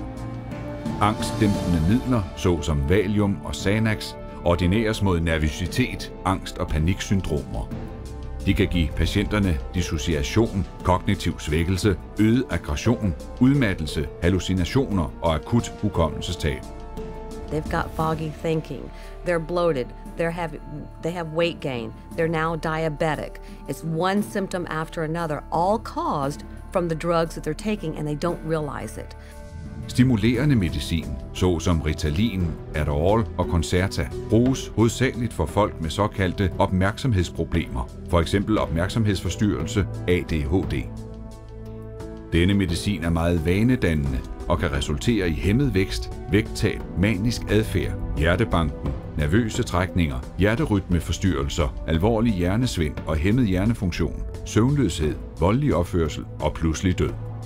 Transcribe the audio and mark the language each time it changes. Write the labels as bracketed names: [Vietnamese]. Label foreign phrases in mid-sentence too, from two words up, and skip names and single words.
[Danish] Angstdæmpende midler, såsom Valium og Xanax, ordineres mod nervøsitet, angst og paniksyndromer. De kan give patienterne dissociation, kognitiv svækkelse, øget aggression, udmattelse, hallucinationer og akut hukommelsestab. [English] They've got foggy thinking. They're bloated. They have weight gain. They're now diabetic. It's one symptom after another, all caused from the drugs that they're taking, and they don't realize it. [Danish] Stimulerende medicin, såsom Ritalin, Adderall og Concerta, bruges hovedsageligt for folk med såkaldte opmærksomhedsproblemer, for eksempel opmærksomhedsforstyrrelse, ADHD. Denne medicin er meget vanedannende og kan resultere i hæmmet vækst, vægttab, manisk adfærd, hjertebanken, nervøse trækninger, hjerterytmeforstyrrelser, alvorlig hjernesvind og hæmmet hjernefunktion, søvnløshed, voldelig opførsel og pludselig død.